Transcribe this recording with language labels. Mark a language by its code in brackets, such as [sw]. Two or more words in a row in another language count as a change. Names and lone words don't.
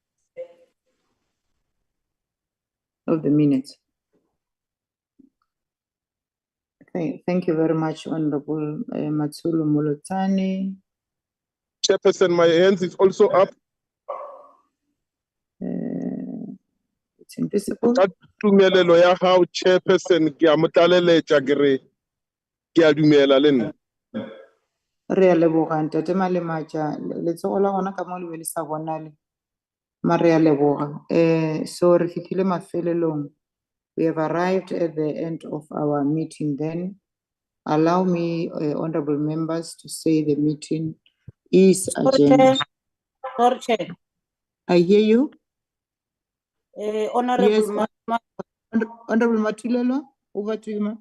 [en] minutes. Thank you very much, Honorable Matsulo Molotsani. Chairperson, my hands is also up. It's invisible. [nso] Ka tumelelo ya hao, Chairperson, ke a mo tlaleletša ke re ke a dumela le nna. Re a leboga Ntate Malemacha, letsogo la gona ka mo le be le sa bonale. Ma re a leboga. [tn] So re fitlhile mafelelong. [en] We have arrived at the end of our meeting then. Allow me, honorable members, to say the meeting is adjourned. Sorry, Chair. I hear you. Honorable Yes, Ma- Honorable Matulelo, over to you, ma'am.